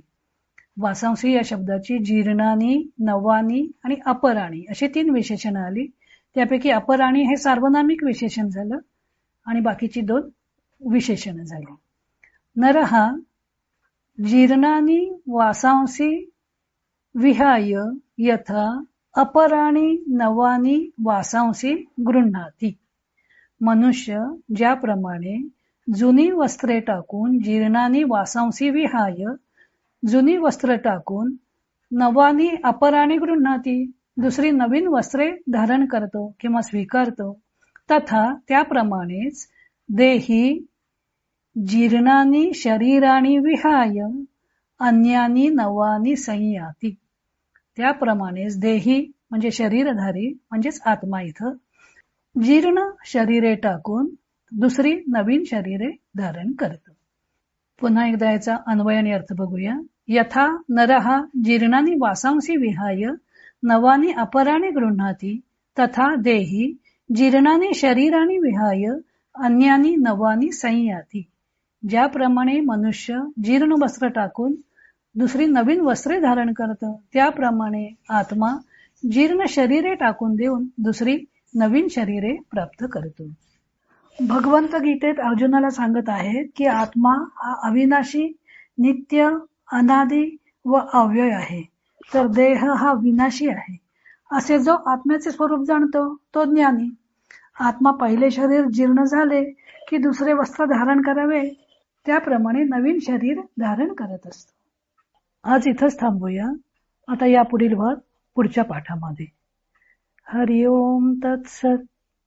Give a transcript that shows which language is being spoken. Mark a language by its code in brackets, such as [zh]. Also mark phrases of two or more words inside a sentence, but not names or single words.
[mr] वासांसी या शब्दाची जीर्णानी, नवानी आणि अपराणी अशी 3 विशेषणं आली. त्यापैकी अपराणी हे सार्वनामिक विशेषण झालं आणि बाकीची 2 विशेषणं झाली. [sa] नरहा जीर्णानी वासांसी विहाय यथा अपराणी नवानी वासांसी गृह्णाती. [mr] मनुष्य ज्याप्रमाणे जुनी वस्त्रे टाकून [sa] जीर्णानी वासांसी विहाय [mr] जुनी वस्त्र टाकून [sa] नवानी अपराणी गृह्णाती [mr] दुसरी नवीन वस्त्रे धारण करतो किंवा स्वीकारतो, [sa] तथा त्याप्रमाणेच देही जीर्णानी शरीराणी विहाय अन्यानी नवानी संयाती. [mr] त्याप्रमाणेच देही म्हणजे शरीरधारी म्हणजेच आत्मा इथं जीर्ण शरीरे टाकून दुसरी नवीन शरीरे धारण करतो. पुन्हा एकदा याचा अन्वय आणि अर्थ बघूया. [sa] यथा नरहा जीर्णानी वासांसी विहाय नवानी अपराणी गृह्णाती तथा देही जीर्णानी शरीराणी विहाय अन्यानी नवानी संयाती. [mr] ज्याप्रमाणे मनुष्य जीर्ण वस्त्र टाकून दुसरी नवीन वस्त्रे धारण करतं, त्याप्रमाणे आत्मा जीर्ण शरीरे टाकून देऊन दुसरी नवीन शरीरे प्राप्त करतो. भगवंत गीतेत अर्जुनाला सांगत आहेत की आत्मा हा अविनाशी, नित्य, अनादी व अव्यय आहे, तर देह हा विनाशी आहे. असे जो आत्म्याचे स्वरूप जाणतो तो ज्ञानी. आत्मा पहिले शरीर जीर्ण झाले की दुसरे वस्त्र धारण करावे, त्याप्रमाणे नवीन शरीर धारण करत असतो. आज इथंच थांबूया. आता यापुढील भाग पुढच्या पाठामध्ये. [sa] हरि ओम तत्सत.